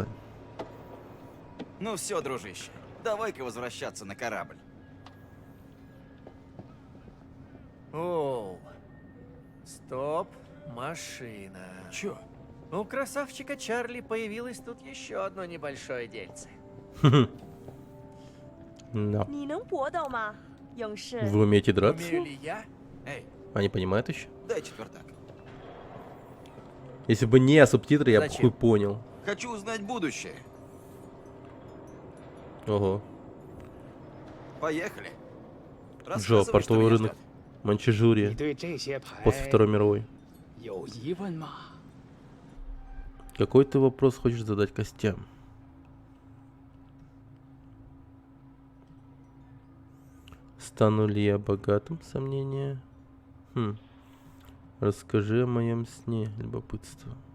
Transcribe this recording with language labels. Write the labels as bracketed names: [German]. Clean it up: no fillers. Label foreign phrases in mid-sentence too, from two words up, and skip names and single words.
[Russian] Ну все, дружище, давай-ка возвращаться на корабль. Оу. Стоп, машина. Чё? У красавчика Чарли появилось тут еще одно небольшое дельце. Да. [Chinese] 你能搏斗吗，勇士？ [Russian] Вы умеете драться? Умею ли я? Эй, Они понимают еще? дай четвертак. Если бы не субтитры, я бы Зачем? хуй понял. Хочу узнать будущее. Ого. Поехали. Джо, Рассказывай, что портовый меня рынок. ждёт. [Chinese] 你 [Russian] Манчжурия. [Chinese] 对这些牌 [Russian] После Второй мировой. [Chinese] 有疑问吗？ [Russian] Какой ты вопрос хочешь задать Костям? Стану ли я богатым? Сомнение. Расскажи о моем сне. Любопытство.